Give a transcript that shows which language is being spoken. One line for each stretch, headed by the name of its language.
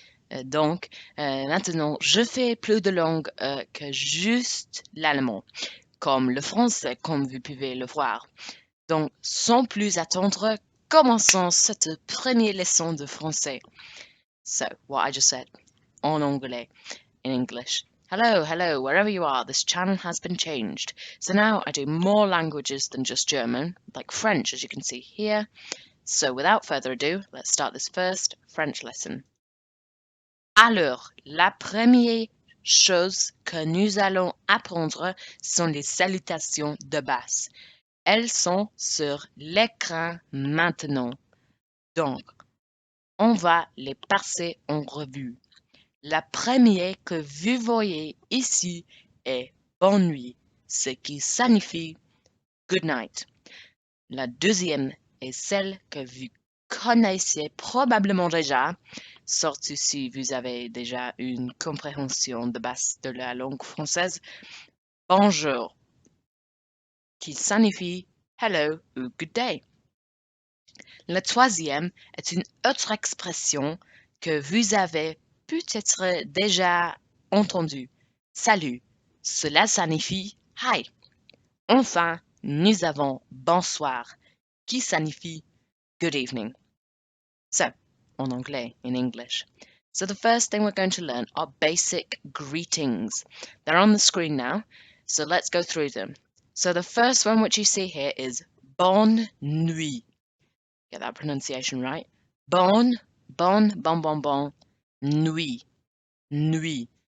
French: Maintenant, je fais plus de langues que juste l'allemand, comme le français, comme vous pouvez le voir. Donc, sans plus attendre, commençons cette première leçon de français.
English: So, what I just said,
French: en anglais,
English: in English. Hello, hello, wherever you are, this channel has been changed. So now I do more languages than just German, like French, as you can see here. So without further ado, let's start this first French lesson.
French: Alors, la première chose que nous allons apprendre sont les salutations de base. Elles sont sur l'écran maintenant. Donc, on va les passer en revue. La première que vous voyez ici est bonne nuit, ce qui signifie
English: good night.
French: La deuxième est celle que vous connaissez probablement déjà, surtout si vous avez déjà une compréhension de base de la langue française. Bonjour, qui signifie hello ou
English: good day.
French: La troisième est une autre expression que vous avez peut-être déjà entendue. Salut, cela signifie hi. Enfin, nous avons bonsoir, qui signifie
English: good evening. So,
French: en anglais,
English: in English. So the first thing we're going to learn are basic greetings. They're on the screen now, so let's go through them. So the first one which you see here is
French: bonne nuit.
English: Get that pronunciation right.
French: Bonne, bon, nuit, nuit.